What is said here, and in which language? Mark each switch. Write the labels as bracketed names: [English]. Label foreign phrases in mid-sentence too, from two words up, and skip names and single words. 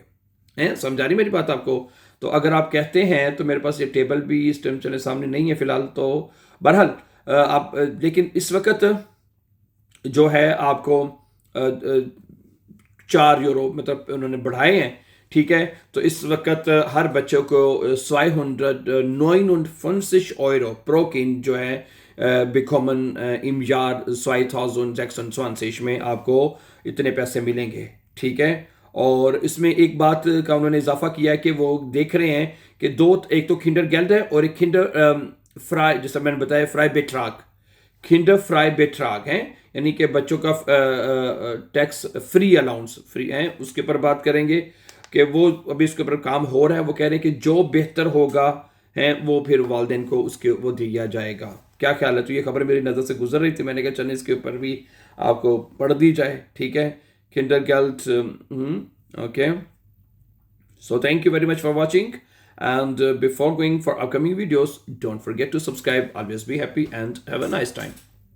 [Hindi] हैं, समझा रही मेरी बात आपको. तो अगर आप कहते हैं, तो मेरे पास ये टेबल भी इस टाइम चले सामने नहीं है फ़िलहाल, तो बहरहाल आप लेकिन इस वक्त जो है आपको 4 यूरो मतलब उन्होंने बढ़ाए हैं, ठीक है. तो इस वक्त हर बच्चों को 259 [German] Euro pro Kind [Hindi] जो है [German] bekommen im Jahr [Hindi] 2026 में आपको इतने पैसे मिलेंगे, ठीक है. और इसमें एक बात का उन्होंने इजाफा किया है कि वो देख रहे हैं कि एक तो किंडर गेल्ड है और एक किंडर फ्राई, जैसा मैंने बताया, फ्राई बेट्राग, किंडर फ्राई बेट्राग है, यानी कि बच्चों का [English] tax free allowance free [Hindi] है. उसके ऊपर बात करेंगे कि वो अभी उसके ऊपर काम हो रहा है. वो कह रहे हैं कि जो बेहतर होगा है वो फिर वालदेन को उसके वो दिया जाएगा. क्या ख्याल है? तो ये खबर मेरी नज़र से गुजर रही थी, मैंने कहा चलें इसके ऊपर भी आपको पढ़ दी जाए, ठीक है. किंडर गेल्ड, ओके. [English] So thank you very much for watching, and before going for upcoming videos, don't forget to subscribe. Always be happy and have a nice time.